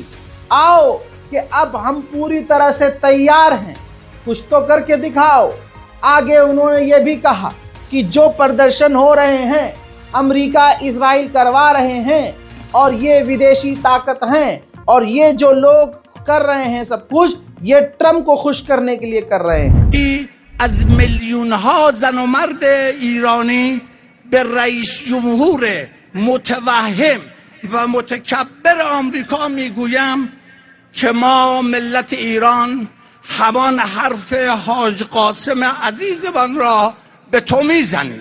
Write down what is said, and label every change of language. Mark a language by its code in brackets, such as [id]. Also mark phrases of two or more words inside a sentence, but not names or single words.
[hi] आओ कि अब हम पूरी तरह से तैयार हैं, कुछ तो करके दिखाओ। आगे उन्होंने ये भी कहा कि जो प्रदर्शन हो रहे हैं अमेरिका इजराइल करवा रहे हैं, और ये विदेशी ताकत हैं, और ये जो लोग कर रहे हैं सब कुछ, ये ट्रम्प को खुश करने के लिए कर रहे हैं। [fa] از میلیون ها زن و مرد ایرانی به رئیس جمهور متوهم و متکبر آمریکا میگویم که ما ملت ایران همان حرف حاج قاسم عزیزمان را به تو میزنیم.